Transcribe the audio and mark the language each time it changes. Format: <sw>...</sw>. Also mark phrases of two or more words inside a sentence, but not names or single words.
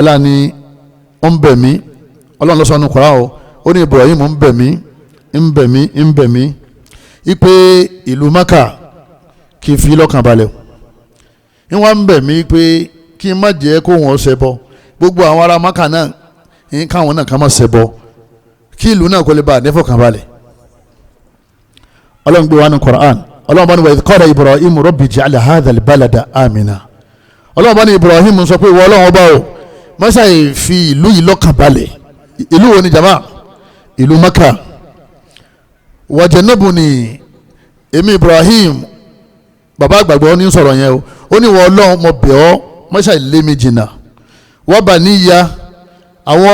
<yo>aláà ní ó ń bẹ̀ mí Ọlọ́run ló sọ nínú Kùránì ó ní Ibrahim ń bẹ̀ mí ipe ìlú Maka kì í fi lọ́kàn balẹ̀ wọ́n ń bẹ̀ mí pé kí n má jẹ́ kó wọn ṣẹbọ gbogbo àwọn ará Maka náà káwọn náà ká má ṣẹbọ kí ìlú náà kó lè bá a nífọ̀kàn balẹ̀ Ọlọ́run gbé wa ní Qur'an Ọlọ́run bá ní wa</yo> <ar>إذ قال إبراهيم رب اجعل هذا البلد آمنا</ar> <yo>Ọlọ́run bá ní Ibrahim sọ pé ìwọ Ọlọ́run ọba o mọ́sá yìí fi ìlú yìí lọ́kàn balẹ̀ ìlú wo ni jama ìlú Maka wajannabuni èmi Ibrahim bàbá àgbàgbọ́ ní sọ̀rọ̀ yẹn o ó ní ìwọ Ọlọ́run mo bẹ̀ ọ́ mọ́sá yìí lé mi jìnnà</yo> <ar>و بني</ar> <yo>àwọn</yo>